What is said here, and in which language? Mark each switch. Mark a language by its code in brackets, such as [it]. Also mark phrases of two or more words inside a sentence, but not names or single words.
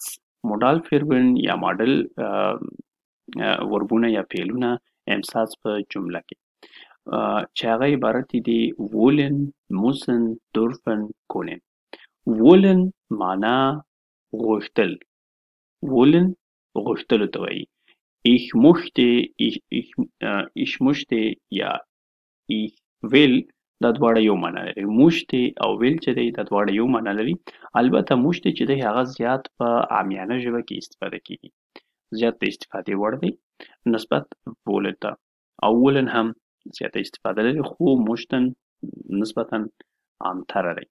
[de] Modal Verben [ps] یا ماډل وربونه یا فعلونه امساتس په جمله کې چې هغه عبارت دي [de] wollen, müssen, dürfen, können. [ps] وولن معنا غوښتل، وولن غوښتلو ته وایي. [de] ich möchte [ps] یا [de] ich will [ps] دا دواړه یو معنا لري. موشتې او ویل چې دی دا دواړه یو معنا لري. البته موشتې چې دی هغه زیات په عامیانه ژبه کې استفاده کیږي، زیات د استفادې وړ دی نسبت وولن ته، او وولن هم زیاته استفاده لري خو موشتن نسبتا عامتره دی.